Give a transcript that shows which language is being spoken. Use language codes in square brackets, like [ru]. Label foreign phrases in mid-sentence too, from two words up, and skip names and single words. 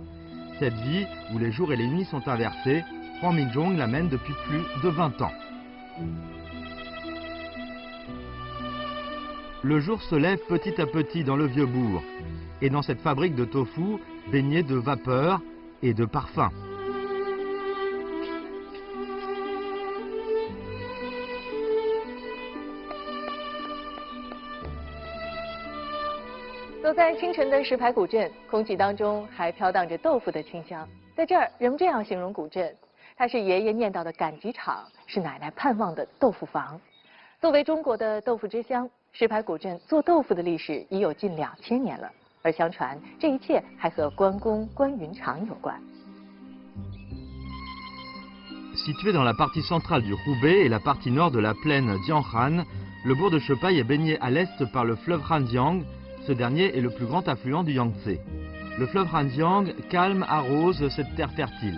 [fr] Cette vie, où les jours et les nuits sont inversés, Huang Minzhong la mène depuis plus de 20 ans. Le jour se lève petit à petit dans le vieux bourg. Et dans cette fabrique de tofu, baignée de vapeur et de parfum. [zh] 走在清晨的石牌古镇，空气当中还飘荡着豆腐的清香。在这儿，人们这样形容古镇：它是爷爷念叨的赶集场，是奶奶盼望的豆腐房。作为中国的豆腐之乡，石牌古镇做豆腐的历史已有近2000年了。而相传，这一切还和关公关云长有关。 [fr] Situé dans la partie centrale du Hubei et la partie nord de la plaine Jianghan, le bourg de Shepai est baigné à l'est par le fleuve Hanjiang. Ce dernier est le plus grand affluent du Yangtze. Le fleuve Hanjiang, calme, arrose cette terre fertile.